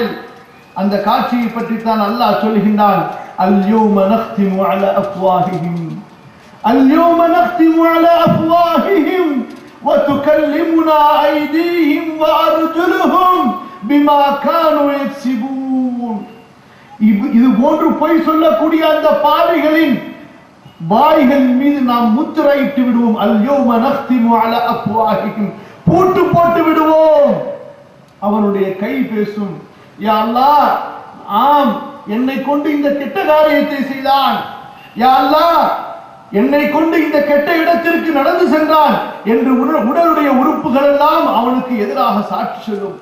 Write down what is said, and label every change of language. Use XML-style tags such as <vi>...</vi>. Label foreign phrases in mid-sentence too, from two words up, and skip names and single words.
<ta>அந்த காட்சியை பற்றித்தான் அல்லாஹ் சொல்கின்றான்,</ta> <ar>اليوم نختم على أفواههم اليوم نختم على أفواههم وتكلمنا أيديهم وأرجلهم بما كانوا يكسبون.</ar> <ta>இது போன்று பொய் சொல்லக்கூடிய அந்த பாவிகளின் வாய்கள் மீது நாம் முத்திரையிட்டு விடுவோம்.</ta> <ar>اليوم نختم على أفواههم,</ar> <ta>பூட்டு போட்டு விடுவோம். அவனுடைய கை பேசும்,</ta> <ar>يا الله,</ar> <ta>ஆம், என்னை கொண்டு இந்த கெட்ட காரியத்தை செய்தான்,</ta> <ar>يا الله,</ar> <ta>என்னை கொண்டு இந்த கெட்ட இடத்திற்கு நடந்து சென்றான் என்று உடலுடைய உறுப்புகள் எல்லாம் அவனுக்கு எதிராக சாட்சி சொல்லும்.</ta>